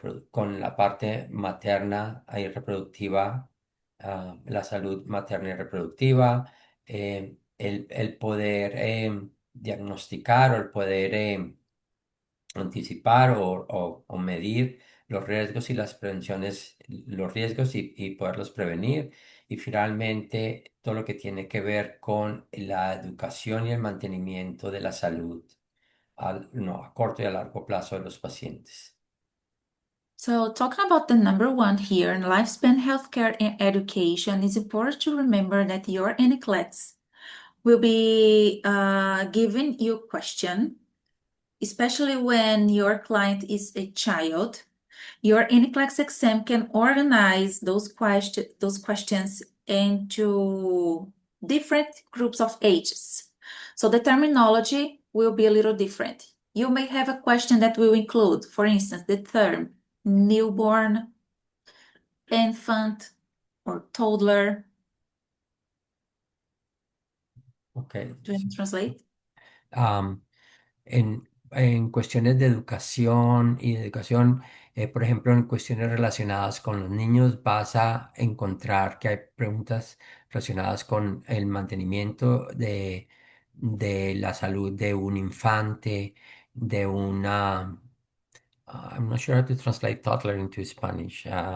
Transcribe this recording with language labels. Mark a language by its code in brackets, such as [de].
[es] con la parte materna y reproductiva, la salud materna y reproductiva, el poder diagnosticar o el poder anticipar o medir los riesgos y las prevenciones, los riesgos y poderlos prevenir. Y finalmente, todo lo que tiene que ver con la educación y el mantenimiento de la salud no, a corto y a largo plazo de los pacientes. [en] So, talking about the number one here in lifespan healthcare and education, it's important to remember that your NCLEX will be giving you a question, especially when your client is a child. Your NCLEX exam can organize those questions into different groups of ages. So the terminology will be a little different. You may have a question that will include, for instance, the term newborn, infant, or toddler. Okay. Do you translate? [es] En cuestiones de educación y de educación, por ejemplo, en cuestiones relacionadas con los niños, vas a encontrar que hay preguntas relacionadas con el mantenimiento de la salud de un infante, de una [en] I'm not sure how to translate toddler into Spanish.